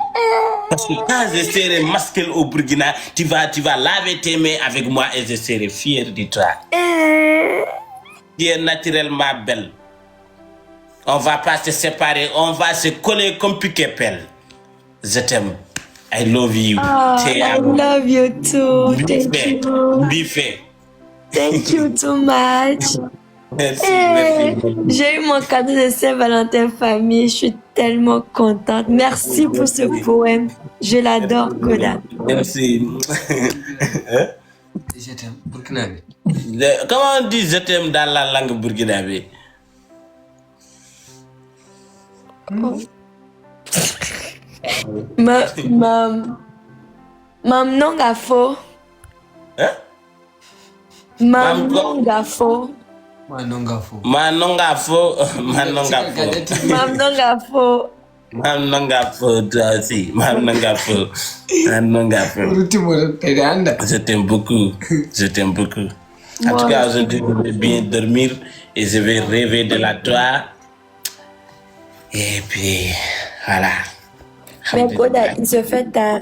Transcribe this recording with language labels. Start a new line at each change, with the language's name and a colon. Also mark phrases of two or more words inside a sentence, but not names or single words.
French: Parce que quand je serai masqué au Burkina, tu vas laver tes mains avec moi et je serai fier de toi. Tu es naturellement belle. On ne va pas se séparer, on va se coller comme pique-pelle. Je t'aime.
English: I love you. I love you too. Thank you.
French: Biffé.
English: Thank you too much.
French: Merci. J'ai eu mon cadeau de Saint-Valentin famille. Je suis tellement contente. Merci pour ce poème. Je l'adore, Koda. Merci. Je t'aime, burkinabé. Comment on dit je t'aime dans la langue burkinabé?
Mossi: Mam nongafo.
French: Hein?
Mossi: Mam nongafo. Manongafo. Manongafo. Mam nongafo. Mam nongafo,
French: toi aussi.
Mossi: Mam nongafo.
French: Je t'aime beaucoup. Je t'aime beaucoup. En tout cas, aujourd'hui, je vais bien dormir et je vais rêver de la toi. Et puis, voilà. Mais Koda, il se fait tard.